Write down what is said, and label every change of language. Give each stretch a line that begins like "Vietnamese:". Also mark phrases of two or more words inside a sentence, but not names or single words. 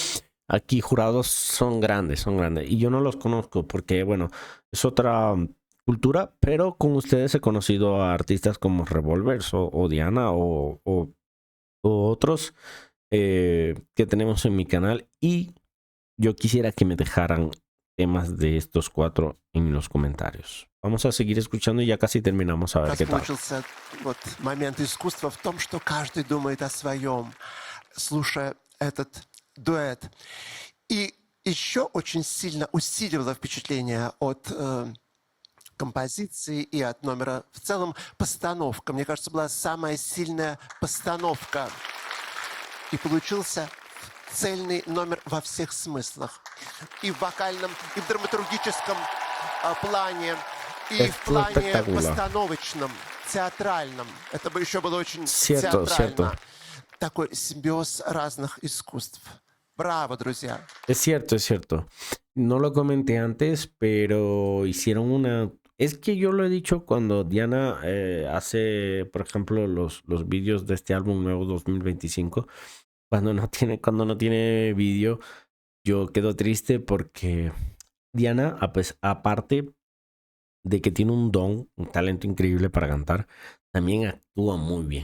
Spanish: Aquí jurados son grandes. Y yo no los conozco porque, bueno, es otra cultura, pero con ustedes he conocido a artistas como Revolvers o Diana o otros que tenemos en mi canal, y yo quisiera que me dejaran temas de estos 4 en los comentarios. Vamos a seguir escuchando y ya casi terminamos, a ver
Russian: Как
Spanish: qué tal.
Russian: получился вот момент искусства в том, что каждый думает о своем, слушая этот дуэт. И еще очень сильно усиливало впечатление от композиции и от номера. В целом постановка, мне кажется, была самая сильная постановка. И получился цельный номер во всех смыслах. И в вокальном, и в драматургическом плане, и
Spanish: Es
Russian: в плане
Spanish: espectacular.
Russian: постановочном, театральном. Это бы еще было очень
Spanish: Cierto,
Russian: театрально.
Spanish: cierto.
Russian: Такой симбиоз разных искусств. Браво, друзья.
Spanish: Es cierto. No lo comenté antes, pero hicieron una... Es que yo lo he dicho cuando Diana hace, por ejemplo, los vídeos de este álbum nuevo 2025. Cuando no tiene vídeo, yo quedo triste porque Diana, pues, aparte de que tiene un don, un talento increíble para cantar, también actúa muy bien.